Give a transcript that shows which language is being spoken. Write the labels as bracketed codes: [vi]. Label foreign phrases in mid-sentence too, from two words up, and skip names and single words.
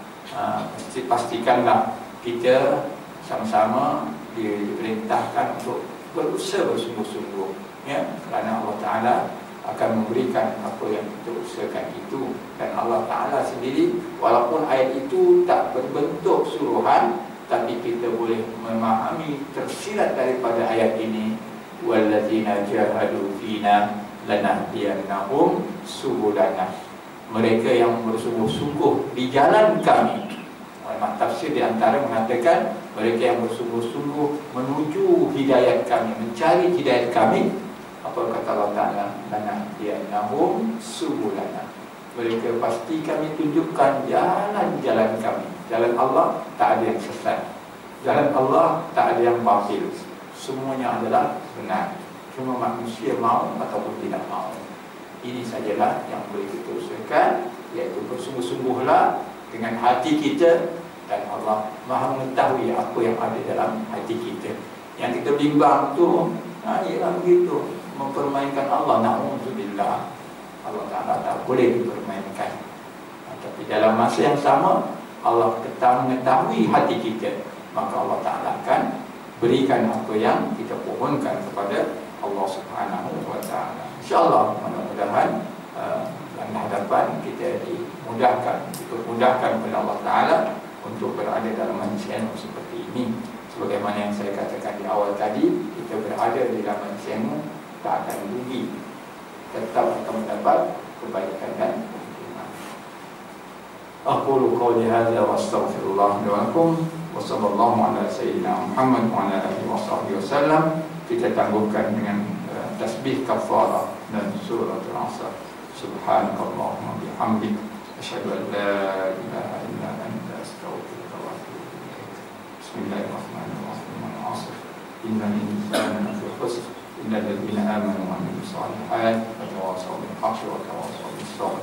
[ms] Pastikanlah kita sama-sama diperintahkan untuk berusaha bersungguh-sungguh ya, kerana Allah Ta'ala akan memberikan apa yang kita usahakan itu. Dan Allah Ta'ala sendiri, walaupun ayat itu tak berbentuk suruhan, tapi kita boleh memahami tersirat daripada ayat ini, [ar] والذين جاهدوا فينا لنهدينهم سبلنا. [ms] Mereka yang bersungguh-sungguh di jalan kami. Ulama tafsir di antara mengatakan mereka yang bersungguh-sungguh menuju hidayat kami, mencari hidayat kami. Apa kata Allah Ta'ala? [ar] لنهدينهم سبلنا. [ms] Mereka pasti kami tunjukkan jalan-jalan kami. Jalan Allah tak ada yang sesat, jalan Allah tak ada yang batil. semuanya adalah benar. Cuma manusia mau ataupun tidak mau. Ini sajalah yang boleh kita usahakan, iaitu bersungguh-sungguhlah dengan hati kita, dan Allah Maha mengetahui apa yang ada dalam hati kita. Yang kita bimbang tu, ialah begitu, mempermainkan Allah. Na'udzubillah, Allah Ta'ala tak boleh dipermainkan. Tapi dalam masa yang sama, Allah mengetahui hati kita, maka Allah Ta'ala akan berikan apa yang kita pohonkan kepada Allah [ar] سبحانه وتعالى. [ms] InsyaAllah, mudah-mudahan dalam hadapan kita dimudahkan, dipermudahkan oleh Allah Ta'ala untuk berada dalam channel seperti ini. Sebagaimana yang saya katakan di awal tadi, kita berada di dalam channel tak akan rugi, tetap akan mendapat kebaikan dan keuntungan. [ar] أقول قولي هذا وأستغفر الله لي ولكم وصلى الله على سيدنا محمد وعلى آله وصحبه وسلم. [ms] Kita tangguhkan dengan tasbih kafarah dan suratul Asr. [ar] سبحانك اللهم وبحمدك أشهد أن لا إله إلا أنت أستغفرك وأتوب إليك. بسم الله الرحمن الرحيم. العصر. إن الإنسان لفي خسر إلا الذين آمنوا وعملوا الصالحات وتواصوا بالحق وتواصوا بالصبر.